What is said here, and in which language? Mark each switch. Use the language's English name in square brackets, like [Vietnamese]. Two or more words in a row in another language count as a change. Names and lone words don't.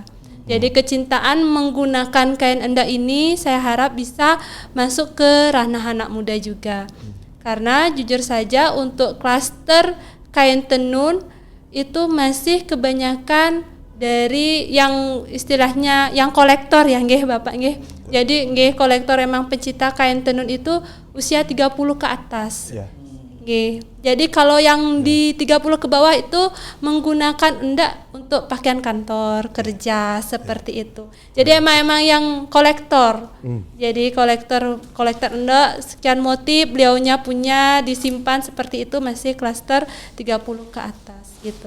[Indonesian] Jadi kecintaan menggunakan kain endek ini saya harap bisa masuk ke ranah anak muda juga. Karena jujur saja untuk klaster kain tenun itu masih kebanyakan dari yang istilahnya yang kolektor ya nggih Bapak nggih. Jadi nggih kolektor emang pencinta kain tenun itu usia 30 ke atas. Ya. Nggih. Jadi kalau yang di 30 ke bawah itu menggunakan endek untuk pakaian kantor, kerja seperti itu. Jadi emang yang kolektor. Jadi kolektor endek sekian motif beliaunya punya disimpan seperti itu masih klaster 30 ke atas gitu.